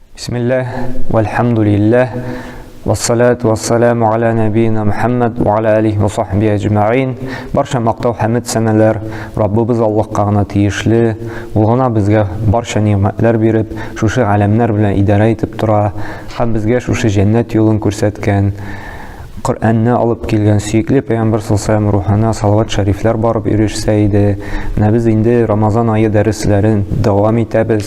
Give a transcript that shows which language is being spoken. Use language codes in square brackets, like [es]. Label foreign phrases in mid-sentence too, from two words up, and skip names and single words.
[ar] بسم الله والحمد لله والصلاة والسلام على نبينا محمد وعلى آله وصحبه أجمعين. [tt] Barcha maqtau hamd sanalar Rabbimiz Allohga g'ana tiyishli. Ул гына безгә барча ниъмәтләр биреп, шушы галәмнәр белән идарә итеп тора, һәм безгә шушы җәннәт юлын күрсәткән, Qur'anны алып килгән сөйкле Пәйгамбер [ar] صلى الله عليه [tt] рухана салават шәрифләр барып ирешсә иде. Менә без инде Рамазан айы дәресләрен дәвам итәбез.